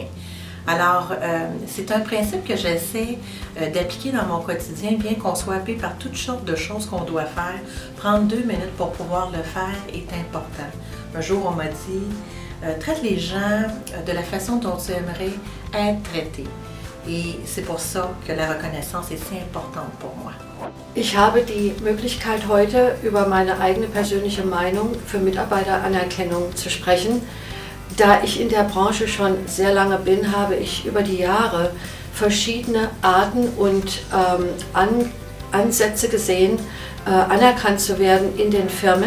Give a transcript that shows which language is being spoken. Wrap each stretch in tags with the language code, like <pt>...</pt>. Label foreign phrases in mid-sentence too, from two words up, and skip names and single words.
<fr>Alors, c'est un principe que j'essaie d'appliquer dans mon quotidien, bien qu'on soit happé par toutes sortes de choses qu'on doit faire. Prendre 2 minutes pour pouvoir le faire est important. Un jour, on m'a dit, traite les gens de la façon dont tu aimerais être traité. Et c'est pour ça que la reconnaissance est si importante pour moi.</fr> <de>Ich habe die Möglichkeit, heute über meine eigene persönliche Meinung für Mitarbeiteranerkennung zu sprechen. Da ich in der Branche schon sehr lange bin, habe ich über die Jahre verschiedene Arten und Ansätze gesehen, anerkannt zu werden in den Firmen.</de>